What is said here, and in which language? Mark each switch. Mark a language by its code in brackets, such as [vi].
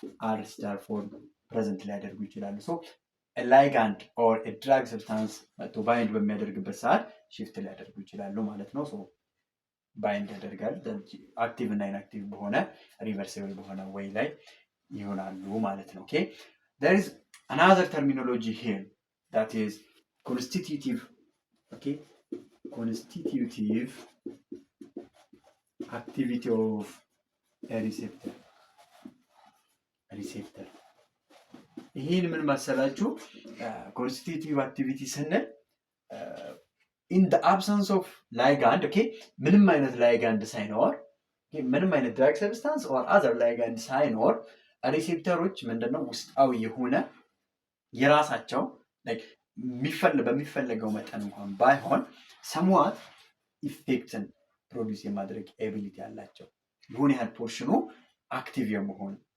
[am] R star form present ሊያደርጉ ይችላሉ። so a ligand or a drug substance to bind በሚያደርግበት ሰዓት shift ሊያደርጉ ይችላሉ ማለት ነው። so ባይንድ ያደርጋል አክቲቭ እና ኢንአክቲቭ በሆነ ሪቨርሲብል በሆነ ወይ ላይ ይሆናሉ ማለት ነው። ኦኬ [en] there is another terminology here that is constitutive. okay constitutive activity of a receptor [am] ይሄን ምን መሰላችሁ? constitutive activity ስንል [en] in the absence of ligand, [am] okay ምንም አይነት ligand ሳይኖር ምንም አይነት drug substance or other ligand ሳይኖር ሪሴፕተሮች ምንድነው ውስጣዊ የሆነ የራሳቸው like በሚፈለገው መጠን እንኳን ባይሆን somewhat ኢፌክትን ፕሮዲውስ የማድረግ ኤቢሊቲ ያላቸው የሆነ ያህል ፖርሽኑ አክቲቭ የመሆን